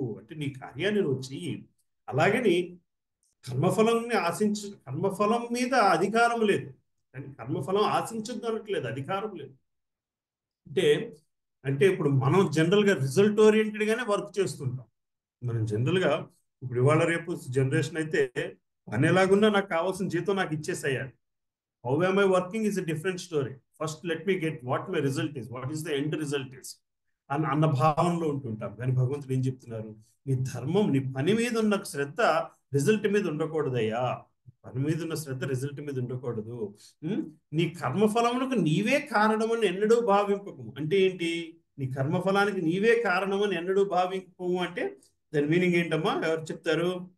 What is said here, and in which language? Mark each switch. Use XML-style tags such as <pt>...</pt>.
<te>అంటే నీ కార్యాన్ని నువ్వు చెయ్యి. అలాగని కర్మఫలం మీద అధికారం లేదు, కానీ కర్మఫలం ఆశించద్దు అనట్లేదు, అధికారం లేదు. అంటే అంటే ఇప్పుడు మనం జనరల్గా రిజల్ట్ ఓరియంటెడ్గానే వర్క్ చేస్తుంటాం. మనం జనరల్గా ఇప్పుడు ఇవాళ రేపు జనరేషన్ అయితే పని ఎలాగున్నా నాకు కావాల్సిన జీతం నాకు ఇచ్చేసేయాలి.</te> <en>How am I working is a different story. First, let me get what my result is. What is the end result is.</en> <te>అన్న భావనలో ఉంటుంటాం. కానీ భగవంతుడు ఏం చెప్తున్నారు? నీ ధర్మం, నీ పని మీద ఉన్న శ్రద్ధ రిజల్ట్ మీద ఉండకూడదయ్యా. పని మీద ఉన్న శ్రద్ధ రిజల్ట్ మీద ఉండకూడదు. నీ కర్మఫలములకు నీవే కారణమని ఎన్నడూ భావింపకు. అంటే ఏంటి? నీ కర్మఫలానికి నీవే కారణమని ఎన్నడూ భావింపకు అంటే దాని మీనింగ్ ఏంటమ్మా? ఎవరు చెప్తారు?</te>